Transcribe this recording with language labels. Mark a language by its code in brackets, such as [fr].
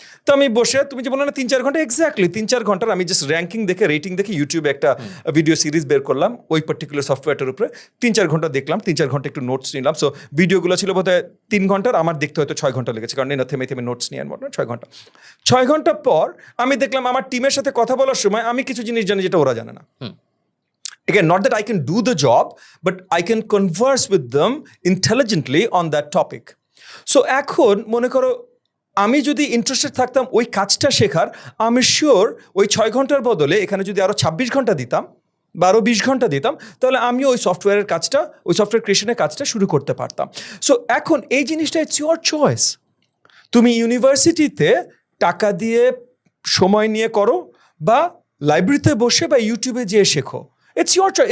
[bn] তো আমি বসে, তুমি যে বললো না 3-4 ঘন্টা, এক্স্যাক্টলি 3-4 ঘন্টার আমি জাস্ট র্যাঙ্কিং দেখে, রেটিং দেখে ইউটিউবে একটা ভিডিও সিরিজ বের করলাম ওই পার্টিকুলার সফটওয়্যারটার উপরে। 3-4 ঘন্টা দেখলাম, 3-4 ঘন্টা একটু নোটস নিলাম। সো ভিডিওগুলো ছিল বোধহয় 3 ঘন্টার, আমার দেখতে হয়তো 6 ঘন্টা লেগেছে, কারণ থেমে নোটস নিয়ে আনবো না, 6 ঘন্টা। 6 ঘন্টা পর আমি দেখলাম আমার টিমের সাথে কথা বলার সময় আমি কিছু জিনিস জানি যেটা ওরা জানে না। [en] Again, not that I can do the job, but I can converse with them intelligently on that topic. [bn] So এখন মনে করো আমি যদি ইন্টারেস্টেড থাকতাম ওই কাজটা শেখার, আমি শিওর ওই 6 ঘন্টার বদলে এখানে যদি আরো 26 ঘন্টা দিতাম বা আরো 20 ঘন্টা দিতাম, তাহলে আমিও ওই সফটওয়্যারের কাজটা, ওই সফটওয়্যার ক্রিয়েশনের কাজটা শুরু করতে পারতাম। সো এখন এই জিনিসটা [en] It's your choice. [bn] তুমি ইউনিভার্সিটিতে টাকা দিয়ে সময় নিয়ে করো, বা লাইব্রেরিতে বসে বা ইউটিউবে যেয়ে শেখো, ইটস ইউর চয়েস।